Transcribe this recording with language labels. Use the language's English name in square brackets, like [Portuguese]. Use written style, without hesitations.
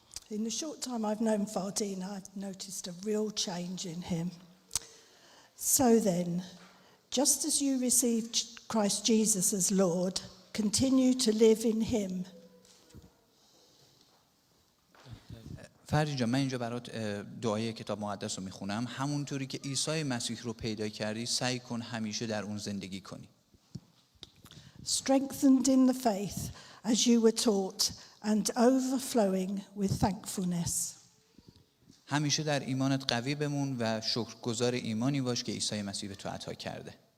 [English] In the short time I've known Fardeen, I've noticed a real change in him. So then, just as you received Christ Jesus as Lord, continue to live in him. [Persian] فردی جان، من اینجا برات دعای کتاب مقدس رو میخونم. همونطوری که عیسی مسیح رو پیدا کردی سعی کن همیشه در اون زندگی کنی. [English] strengthened in the faith as you were taught, and overflowing with thankfulness. [Persian] همیشه در ایمانت قوی بمون و شکرگزار ایمانی باش که عیسی مسیح به تو عطا کرده.